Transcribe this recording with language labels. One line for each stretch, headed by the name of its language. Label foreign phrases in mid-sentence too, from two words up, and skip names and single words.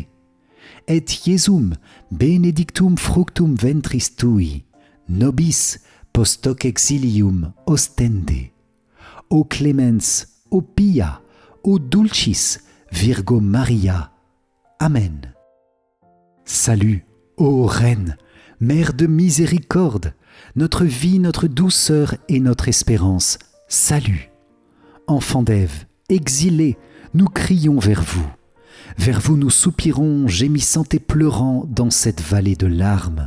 Latin: Et Iesum benedictum fructum ventris tui, nobis post hoc exilium ostende. O clemens, o pia, o dulcis, Virgo Maria. Amen.
French: Salut, ô Reine, Mère de miséricorde, notre vie, notre douceur et notre espérance. Salut. Enfants d'Ève, exilés, nous crions vers vous. Vers vous nous soupirons, gémissant et pleurant dans cette vallée de larmes.